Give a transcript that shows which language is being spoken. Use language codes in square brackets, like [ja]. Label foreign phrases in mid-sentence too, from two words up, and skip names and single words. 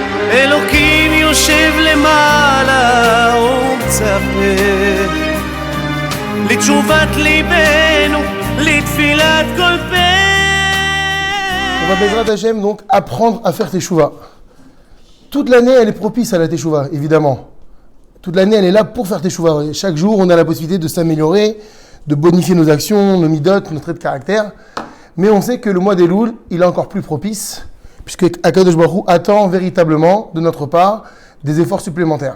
[he] אלוקים יושב למעלה ומצפה לתשובת ליבנו, לתפילת כל פה. [fr] On va [he] בעזרת השם [fr] donc apprendre à faire teshuva. Toute l'année elle est propice à la teshuva, évidemment. Toute l'année elle est là pour faire teshuva. Chaque jour on a la possibilité de s'améliorer, de bonifier nos actions, nos midot, nos traits de caractère. Mais on sait que le mois d'Elul, il est encore plus propice, puisque [he] הקדוש ברוך הוא [fr] attend véritablement de notre part des efforts supplémentaires.